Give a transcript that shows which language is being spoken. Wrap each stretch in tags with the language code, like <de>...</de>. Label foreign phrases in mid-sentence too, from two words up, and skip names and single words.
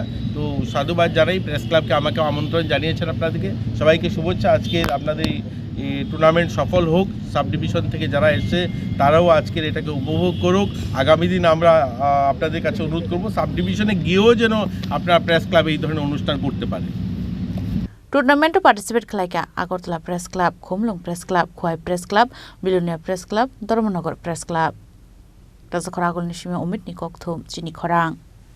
<bn>তো সাধুবাদ জানাই প্রেস ক্লাবকে, আমাকে আমন্ত্রণ জানিয়েছেন আপনাদেরকে সবাইকে শুভেচ্ছা। আজকে আপনাদের এই টুর্নামেন্ট সফল হোক, সাব ডিভিশন থেকে যারা এসছে তারাও আজকের এটাকে উপভোগ করুক। আগামী দিন আমরা আপনাদের কাছে অনুরোধ করব সাব ডিভিশনে গিয়েও যেন আপনারা প্রেস ক্লাবে এই ধরনের অনুষ্ঠান করতে পারে।</bn> <trp>टूर्नामेंटो पार्टिसिपेट खालायका आगरतला प्रेस क्लाब, खुमलुंग प्रेस क्लाब, खुवाई प्रेस क्लाब, बिलुनिया प्रेस क्लाब, धर्मनगर प्रेस क्लाब। राजा खरागल निशिमे उमित निकक थुम चिनी खरांग।</trp>